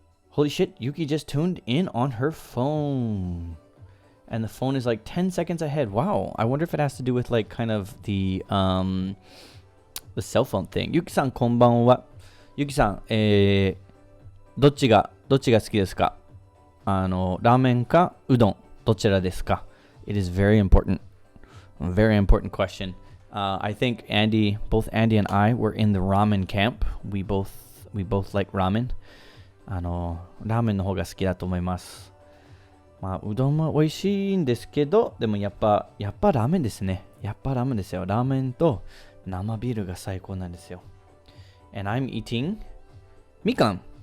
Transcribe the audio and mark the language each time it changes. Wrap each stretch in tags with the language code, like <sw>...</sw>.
<en>Holy shit, Yuki just tuned in on her phone. And the phone is like 10 seconds ahead. Wow, I wonder if it has to do with like kind of the cell phone thing.</en> <ja>Yuki-san, konbanwa. Yuki-san, どっちが好きですか？ラーメンかうどんどちらですか?</ja> <en>It is very important. A very important question. I think both Andy and I were in the ramen camp. We both like ramen.</en> <ja>ラーメンの方が好きだと思います。まあうどんも美味しいんですけど、でもやっぱラーメンですね。やっぱラーメンですよ。ラーメンと生ビールが最高なんですよ。</ja> <en>And I'm eating</en> <ja>みかん。</ja>